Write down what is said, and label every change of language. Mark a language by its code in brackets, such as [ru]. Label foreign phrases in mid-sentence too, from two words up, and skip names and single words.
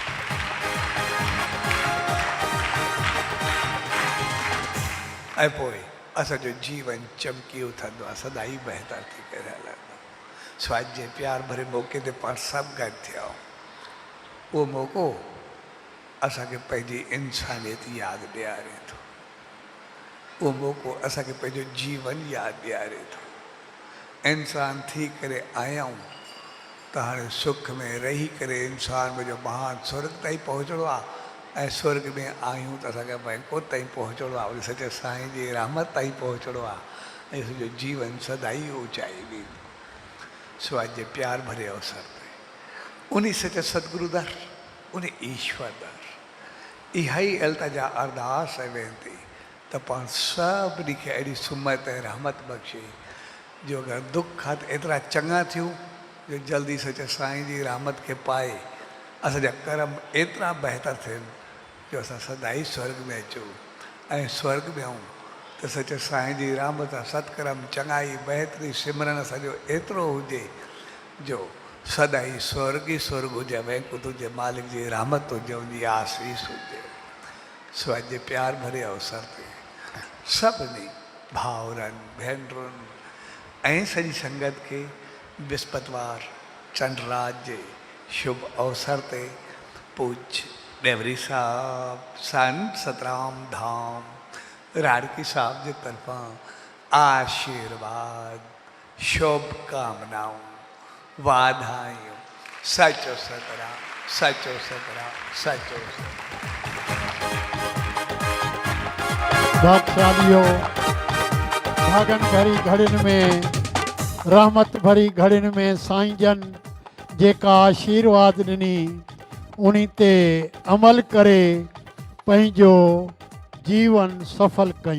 [sd] ऐं पोइ असांजो जीवन चमकी उथंदो आहे सदाई बहितर थी करे हलंदो स्वाद जे प्यार भरे मौक़े ते पाण सभु गॾु थिया उहो मौक़ो असांखे पंहिंजी इंसानियत यादि ॾियारे थो उहो मौक़ो असांखे पंहिंजो जीवन यादि ॾियारे थो इंसान थी करे आया आहियूं त हाणे सुख में रही करे इंसान में जो महान स्वर्ग ताईं पहुचणो आहे ऐं स्वर्ग में आहियूं त असांखे भई कोताईं पहुचणो आहे वरी सचे साईं जी रहमत ताईं पहुचणो आहे ऐं सॼो जीवन सदाई ऊचाई ॾींदो स्वाद जे प्यार भरे अवसर ते उन सचे सतगुरु दर उन ईश्वर दर इहा ई अल्तजा अरदास ऐं वेनती त पाण सभिनी खे अहिड़ी सुमत ऐं रहमत बख़्शे जो अगरि दुख आहे त एतिरा चङा थियूं जो जल्दी सचे साईं जी रहमत खे पाए असांजा कर्म एतिरा बहितर थियनि जो असां सदाई स्वर्ग में अचूं ऐं स्वर्ग में आऊं त सच साईं जी रहमत आहे सतकर्म चङाई बहितरी सिमरन असांजो एतिरो हुजे जो सदाई स्वर्ग ई स्वर्ग हुजे वैकुंठ हुजे मालिक जी रहमत हुजे उनजी आसीस हुजे स्वाद जे प्यार भरे अवसर ते सभिनी भाउरनि भेनरुनि ऐं सॼी संगत खे विस्पतिवार चंडराज जे शुभ अवसर ते पूज्य डेवरी साहब संत सतराम धाम राड़की साहब जे तरफां आशीर्वाद शुभकामनाऊं वाधायूं सचो सतराम सचो सतराम सचो भागशालियों भागन भरी घड़ियुनि में रहमत भरी घड़ियुनि में साईं जन जेका आशीर्वाद ॾिनी उन्हीं ते अमल करे पंहिंजो जीवन सफल कयूं।